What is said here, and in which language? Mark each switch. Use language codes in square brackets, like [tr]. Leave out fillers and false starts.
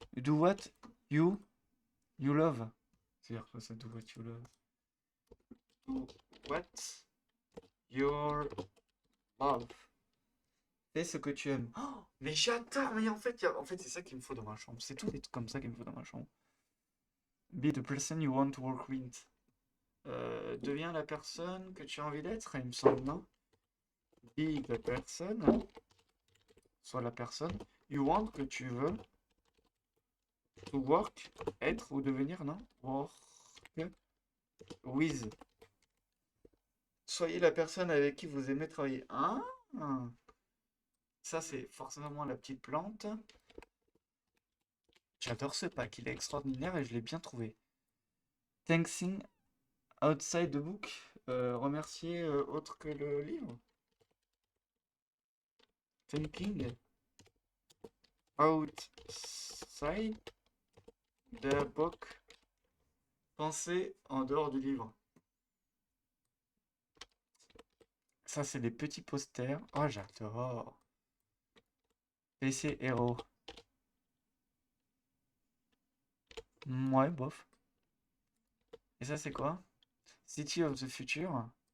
[en] Do what you love. [fr] C'est-à-dire quoi ça, [en] do what you love? Do what your love. [fr] Fais ce que tu aimes. Oh, mais j'adore, mais en fait c'est ça qu'il me faut dans ma chambre. C'est tout des trucs comme ça qu'il me faut dans ma chambre. [en] Be the person you want to work with. [fr] Deviens la personne que tu as envie d'être, il me semble, non? [en] Be the person, [fr] soit la personne, [en] you want, [fr] que tu veux, [en] to work, [fr] être ou devenir, non? [en] Work with. [fr] Soyez la personne avec qui vous aimez travailler. Ah, ça c'est forcément la petite plante. J'adore ce pack, il est extraordinaire et je l'ai bien trouvé. [en] Thanksing outside the book. [fr] Remercier autre que le livre. [en] Thinking outside the book. [fr] Penser en dehors du livre. Ça, c'est des petits posters. Oh, j'adore. PC Hero. Ouais, bof. Et ça, c'est quoi? City of the Future.